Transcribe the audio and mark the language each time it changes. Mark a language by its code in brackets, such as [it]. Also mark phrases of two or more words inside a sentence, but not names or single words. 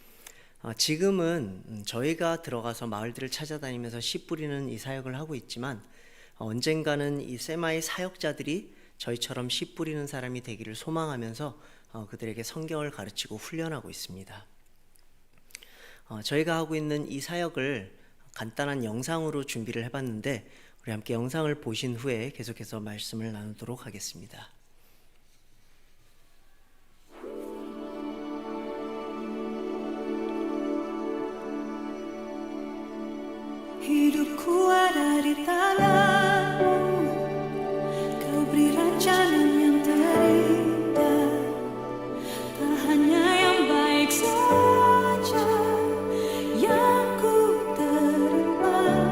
[ko] 지금은 저희가 들어가서 마을들을 찾아다니면서 씨 뿌리는 이 사역을 하고 있지만 언젠가는 이 세마이 사역자들이 저희처럼 씨 뿌리는 사람이 되기를 소망하면서 그들에게 성경을 가르치고 훈련하고 있습니다. 저희가 하고 있는 이 사역을 간단한 영상으로 준비를 해봤는데 우리 함께 영상을 보신 후에 계속해서 말씀을 나누도록 하겠습니다. [id] Hidupku ada di tanganmu, kau beri rancangan yang terindah, tak hanya yang baik saja yang ku terima.